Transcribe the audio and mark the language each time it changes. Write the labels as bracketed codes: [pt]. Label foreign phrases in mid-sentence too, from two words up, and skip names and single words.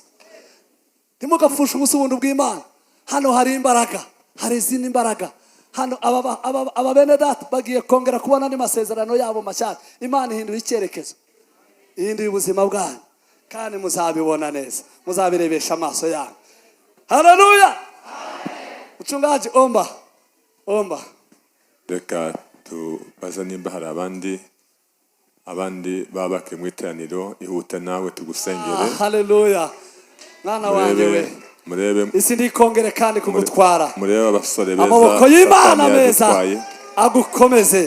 [rw] Ntimugapfusha ubusa ubuntu bw'Imana. Hano hari imbaraga, hari izindi imbaraga. Hano aba bene data bagiye kongera kubona n'amasezerano yabo mashyashya. Imana ihinduye icyerekezo, ihinduye ubuzima bwanyu, kandi muzabibona neza, muzabirebesha amaso yanyu. Haleluya. [sw] Mchungaji omba, omba. [rw] Reka tubaza nimba hari abandi babake mu iteraniro, ihute nawe tugusengere. Haleluya. Mwana wanjye we, murebe isi ndikongere kandi kugutwara. Murebe abasore beza, amaboko y'Imana meza agukomeze.